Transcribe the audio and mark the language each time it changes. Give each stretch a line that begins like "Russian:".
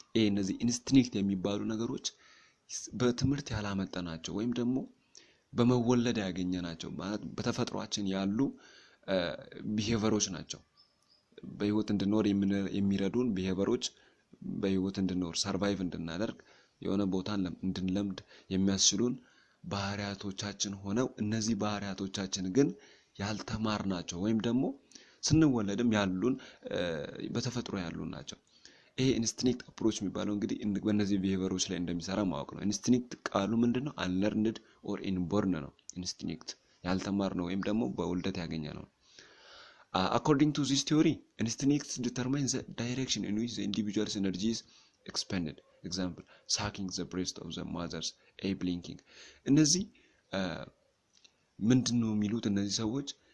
Amharic: እነዚህ ኢንስቲንክት የሚባሉ ነገሮች በትምህርት ያላመጣናቸው ወይም ደግሞ በመወለድ ያገኘናቸው ማለት በተፈጥሯችን ያሉ ቢሄቨሮች ናቸው። በህይወት እንድንኖር የሚረዱን ቢሄቨሮች በህይወት እንድንኖር ሰርቫይቭ እንድናደርግ የሆነ ቦታን እንድንለምድ የሚያስችሉን ባህሪያቶቻችን ሆነው እነዚህ ባህሪያቶቻችን ግን ያልተማርናቸው ወይም ደግሞ ስንወለድም ያሉን በተፈጥሮ ያሉን ናቸው። ይሄ ኢንስቲንክት አፕሮች የሚባለው እንግዲህ በእነዚህ ቢሄቨሮች ላይ እንደሚሰራ ማወቅ ነው። ኢንስቲንክት ቃሉ ምንድነው? አንለርንድ ኦር ኢንቦርን ነው። ኢንስቲንክት ያልተማርነው ወይም ደግሞ በውልደት ያገኘነው።
English: According to this theory, instincts determine the direction in which the individual's energy is expended. Example, sucking the breast of the mother's, a blinking.
Amharic: እነዚህ ምንድነው የሚሉት እነዚህ ሰዎች?